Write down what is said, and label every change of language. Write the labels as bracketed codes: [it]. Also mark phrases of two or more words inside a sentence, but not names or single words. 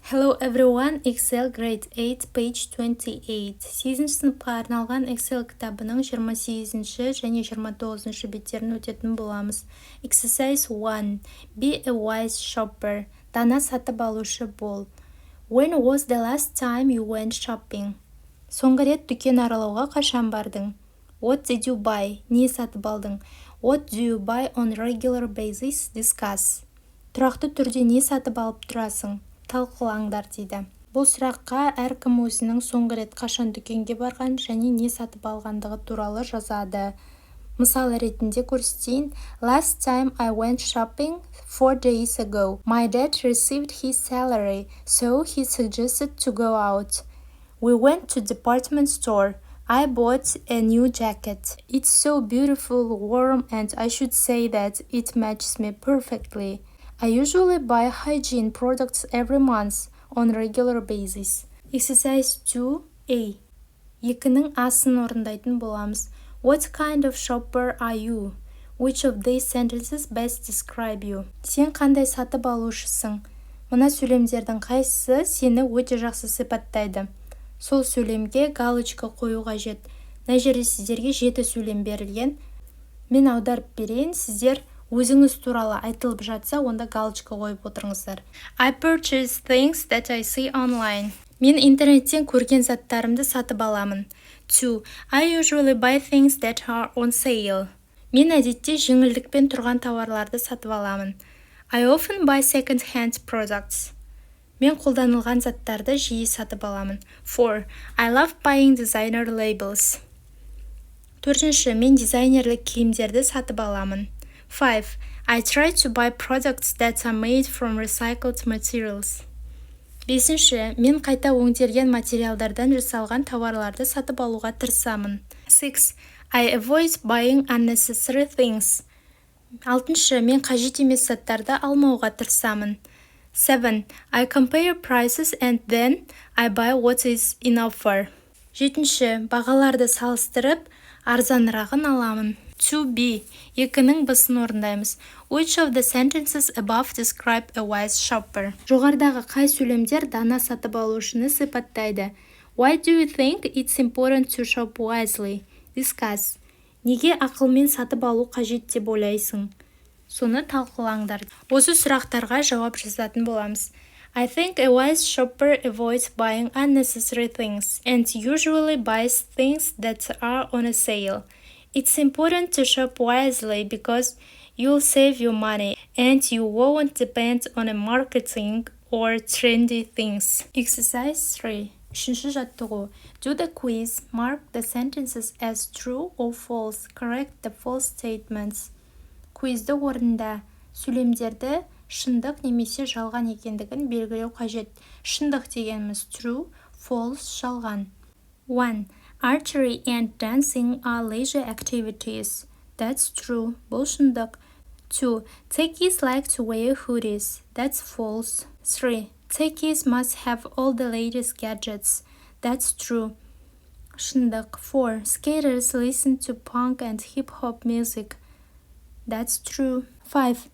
[en] Hello everyone, Excel Grade 8, page 28. [kk] 8 сыныпқа арналған Excel кітабының 28-ші және 29-ші беттерін өтетін боламыз. [en] Exercise 1. Be a wise shopper. [kk] Дана сатып алушы бол. [en] When was the last time you went shopping? [kk] Соңғы рет дүкен аралауға қашан бардың? [en] What did you buy? [kk] Не сатып алдың? [en] What do you buy on regular basis? Discuss. [kk] Тұрақты түрде не сатып алып тұрасың? Талқылаңдар дейді. Бұл сұраққа әркім өзінің соңғы рет қашан дүкенге барған және не сатып алғандығы туралы жазады. Мысал ретінде көрсетейін. [en] Last time I went shopping 4 days ago. My dad received his salary, so he suggested to go out. We went to department store. I bought a new jacket. It's so beautiful, warm, and I should say that it matches me perfectly. I usually buy hygiene products every month on regular basis. Exercise 2A. [kk] Екінің асын орындайтын боламыз. [en] What kind of shopper are you? Which of these sentences best describe you? [kk] Сен қандай сатып алушысың? Мына сөйлемдердің қайсысы сені өте жақсы сипаттайды? Сол сөйлемге галочка қою қажет. Мына жерде сіздерге 7 сөйлем берілген. Мен аударып берейін, сіздер өзіңіз туралы айтылып жатса, онда галочка қойып отырыңыздар. [en] I purchase things that I see online. [kk] Мен интернеттен көрген заттарымды сатып аламын. [en] 2. I usually buy things that are on sale. [kk] Мен әдетте жеңілдікпен тұрған тауарларды сатып аламын. [en] I often buy second-hand products. [kk] Мен қолданылған заттарды жиі сатып аламын. [en] 4. I love buying designer labels. 4. [kk] Мен дизайнерлік киімдерді сатып аламын. [en] 5. I try to buy products that are made from recycled materials. 5. [kk] Мен қайта өңделген материалдардан жасалған тауарларды сатып алуға тырысамын. [en] 6. I avoid buying unnecessary things. 6. [kk] Мен қажет емес заттарды алмауға тырысамын. [en] 7. I compare prices and then I buy what is in offer. 7. [kk] Бағаларды салыстырып, арзанырағын аламын. [en] 2B. [kk] Екінің бысын орындаймыз. [en] Which of the sentences above describe a wise shopper? [kk] Жоғарыдағы қай сөйлемдер дана сатып алушыны сипаттайды? [en] Why do you think it's important to shop wisely? Discuss. [kk] Неге ақылмен сатып алу қажет деп ойлайсың? Соны талқылаңдар. Осы сұрақтарға жауап жазатын боламыз. [en] I think a wise shopper avoids buying unnecessary things and usually buys things that are on a sale. It's important to shop wisely because you'll save your money and you won't depend on a marketing or trendy things. Exercise 3. [kk] Үшінші жаттығу. [en] Do the quiz. Mark the sentences as true or false. Correct the false statements. [kk] Квизді орында. Сөйлемдерді шындық немесе жалған екендігін белгілеу қажет. Шындық дегеніміз [en] true, false [kk] жалған. [en] 1. Archery and dancing are leisure activities. That's true. [kk] Бұл шындық. 2. [en] Techies like to wear hoodies. That's false. 3. Techies must have all the latest gadgets. That's true. Шындық. 4. Skaters listen to punk and hip-hop music. That's true. 5.